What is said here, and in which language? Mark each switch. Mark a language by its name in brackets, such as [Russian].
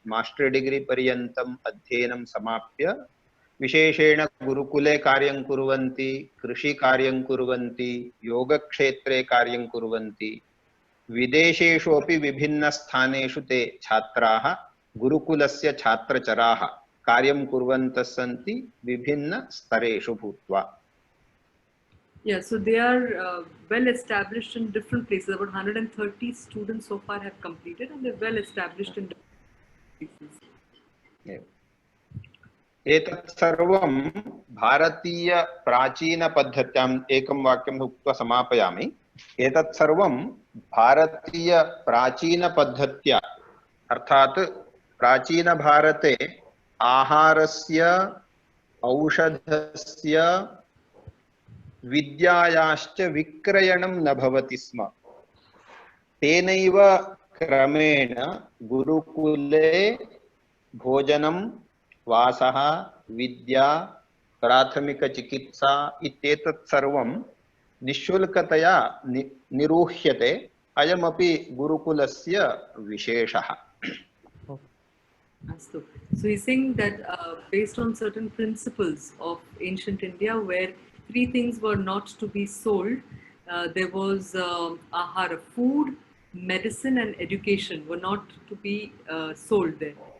[Sanskrit] Master degree पर्यन्तम् अध्ययनं समाप्य विशेषेण गुरुकुले कार्यं कुर्वन्ति, कृषिकार्यं कुर्वन्ति, योगक्षेत्रे कार्यं कुर्वन्ति। विदेशेषु अपि विभिन्नस्थानेषु ते छात्राः गुरुकुलस्य छात्रचराः कार्यं कुर्वन्तः सन्ति विभिन्नस्तरेषु भूत्वा। [English] Yeah, so they are well established in different places. About 130 students so far have completed, and they're well established in different places. [Sanskrit] एतत् सर्वं भारतीय प्राचीन पद्धत्याम् एकं वाक्यं उक्त्वा समापयामि। एतत् सर्वं भारतीय प्राचीन पद्धत्या अर्थात् प्राचीन भारते आहारस्य, औषधस्य, विद्यायाश्च विक्रयणं न भवति स्म। तेनैव क्रमेण गुरुकुले भोजनं, वासः, विद्या, प्राथमिकचिकित्सा इत्येतत् सर्वं निःशुल्कतया निरूह्यते। अयमपि गुरुकुलस्य विशेषः। [English] So he's saying that based on certain principles of ancient India, where 3 things were not to be sold, there was ahara, food, medicine, and education were not to be sold there.